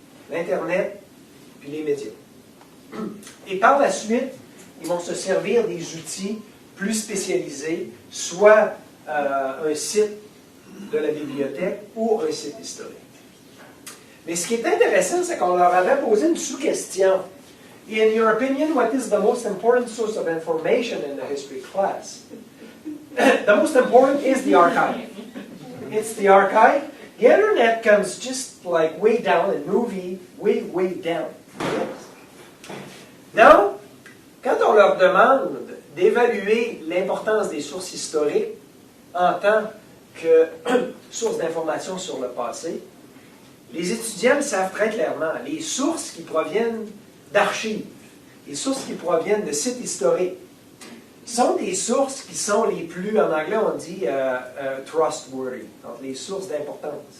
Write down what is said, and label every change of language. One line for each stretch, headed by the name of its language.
French: L'Internet, puis les médias. Et par la suite, ils vont se servir des outils plus spécialisés, soit un site de la bibliothèque ou un site historique. Mais ce qui est intéressant, c'est qu'on leur avait posé une sous-question.
English: In your opinion, what is the most important source of information in the history class? The most important is the archive. It's the archive. The internet comes just like way down, and movie way down.
French: Donc, quand on leur demande d'évaluer l'importance des sources historiques en tant que source d'information sur le passé, les étudiants le savent très clairement. Les sources qui proviennent d'archives, les sources qui proviennent de sites historiques, sont des sources qui sont les plus, en anglais on dit trustworthy, donc les sources d'importance.